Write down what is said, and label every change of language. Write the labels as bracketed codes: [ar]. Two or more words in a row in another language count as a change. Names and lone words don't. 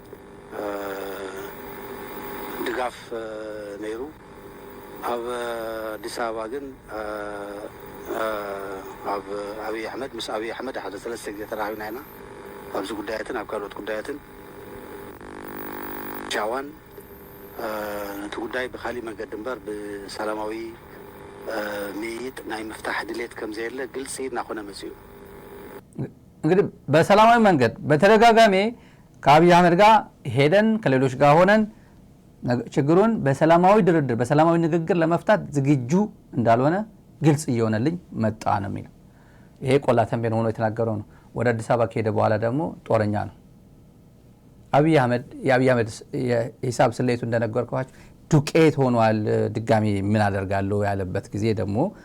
[ti] ድጋፍ ነይሩ። ኣብ ኣዲስ ኣበባ ግን ኣብ ኣብይ ኣሕመድ ምስ ኣብይ ኣሕመድ ሓደ 3 ግዜ ተራኺብና ኢና። ኣብዚ ጉዳያትን ኣብ ካልኦት ጉዳያትን ሻዋን ነቲ ጉዳይ ብካሊእ መንገዲ እምበር ብሰላማዊ ሚይጥ ናይ ምፍታሕ ድሌት ከም ዘየለ ግልጽ እናኾነ መፅኡ። [am] እንግዲህ በሰላማዊ መንገድ በተደጋጋሚ ከአብይ አህመድ ጋር ሄደን ከሌሎች ጋር ሆነን ችግሩን በሰላማዊ ድርድር በሰላማዊ ንግግር ለመፍታት ዝግጁ እንዳልሆነ ግልጽ እየሆነልኝ መጣ ነው የሚለው። ይሄ ቆላተንቤን ሆኖ የተናገረው ነው። ወደ አዲስ አበባ ከሄደ በኋላ ደግሞ ጦረኛ ነው። አብይ አህመድ የሂሳብ ስሌቱ እንደነገርኳችሁ ዱቄት ሆኗል። ድጋሚ ምን አደርጋለሁ ያለበት ጊዜ ደግሞ